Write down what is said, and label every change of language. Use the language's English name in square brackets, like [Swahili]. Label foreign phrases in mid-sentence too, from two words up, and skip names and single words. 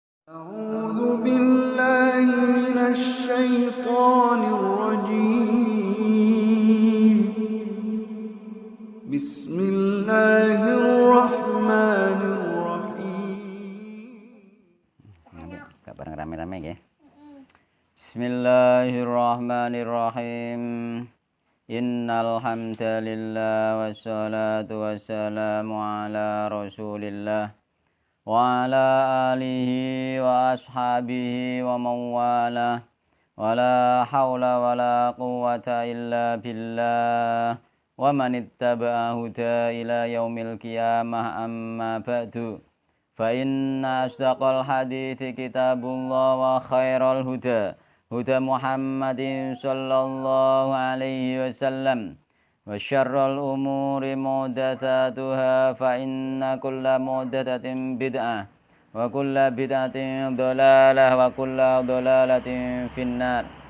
[Arabic] أعوذ بالله من الشيطان الرجيم بسم الله الرحمن الرحيم [Indonesian] Gak bareng rame-rame ya. [Arabic] بسم الله الرحمن الرحيم. إن الحمد لله والصلاة والسلام على رسول الله وعلى آله وأصحابه ومن والاه ولا حول ولا قوة إلا بالله ومن اتبع هدى إلى يوم القيامة أما بعد فإن أصدق الحديث كتاب الله وخير الهدى هدى محمد صلى الله عليه وسلم وشر الأمور محدثاتها فإن كل محدثة بدعة وكل بدعة ضلالة وكل ضلالة في النار.